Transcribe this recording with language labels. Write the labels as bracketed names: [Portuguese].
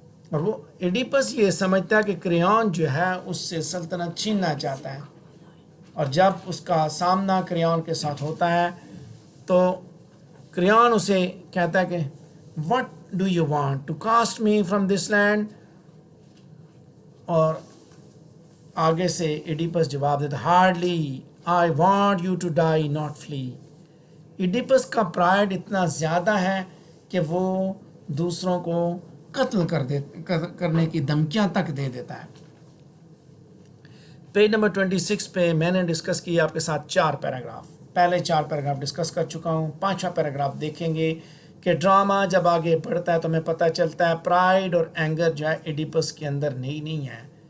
[Urdu] اور وہ ایڈیپس یہ سمجھتا ہے کہ کریون جو ہے اس سے سلطنت چھیننا چاہتا ہے، اور جب اس کا سامنا کریون کے ساتھ ہوتا ہے تو کریون اسے کہتا ہے کہ [English] what do you want to cast me from this land. [Urdu] اور آگے سے ایڈیپس جواب دیتا [English] hardly I want you to die not flee. [Urdu] Oedipus کا پرائڈ اتنا زیادہ ہے کہ وہ دوسروں کو قتل کرنے کی دھمکیاں تک دے دیتا ہے. پیج نمبر 26 پہ میں نے ڈسکس کیا آپ کے ساتھ 4 پیراگراف. پہلے 4 پیراگراف ڈسکس کر چکا ہوں. 5واں پیراگراف دیکھیں گے کہ ڈرامہ جب آگے بڑھتا ہے تو ہمیں پتہ چلتا ہے پرائڈ اور اینگر جو ہے ایڈیپس کے اندر نہیں ہے.